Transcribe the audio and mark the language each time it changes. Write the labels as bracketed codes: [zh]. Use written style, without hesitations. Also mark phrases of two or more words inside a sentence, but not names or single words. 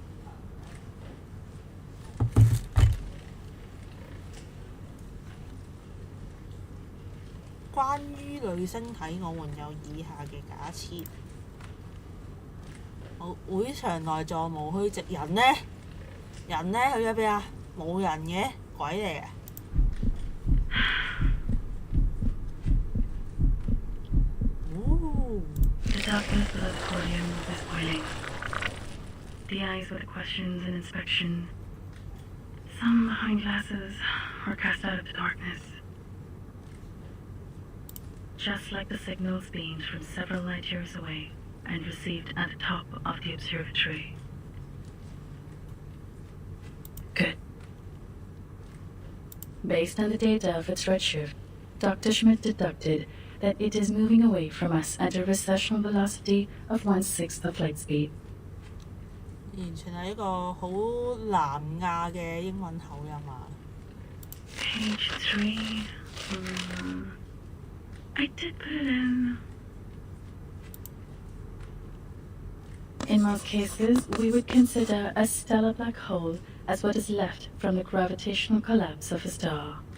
[yue] 關於類星體，我們有以下嘅假設。好，會場內座無虛席，人呢？人呢？去咗邊啊？冇人嘅，鬼嚟嘅。 [en] The darkness of the podium is boiling. The eyes with questions and inspection. Some behind glasses were cast out of the darkness. Just like the signals beamed from several light years away and received at the top of the observatory. Good. Based on the data of its redshift, Dr. Schmidt deducted that it is moving away from us at a recessional velocity of 1/6 of light speed. [yue] 完全係一個好南亞嘅英文口音啊。 [en] Page 3. I did put it in. In most cases, we would consider a stellar black hole as what is left from the gravitational collapse of a star.